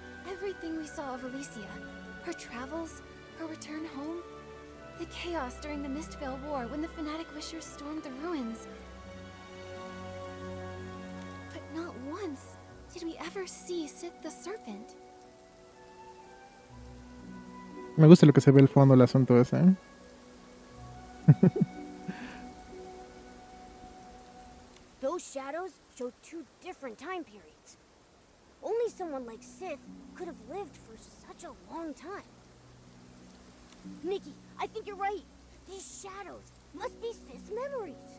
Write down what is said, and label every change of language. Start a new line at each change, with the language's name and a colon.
English: Everything we saw of Alicia, her travels, her return home, the chaos during the Mistvale War when the Fanatic Wishers stormed the ruins. But not once did we ever see Sith the Serpent.
Spanish: Me gusta lo que se ve al fondo el asunto ese,
English: Those shadows show two different time periods. Only someone like Sith could have lived for such a long time. Nikki, I think you're right. These shadows must be Sith's memories.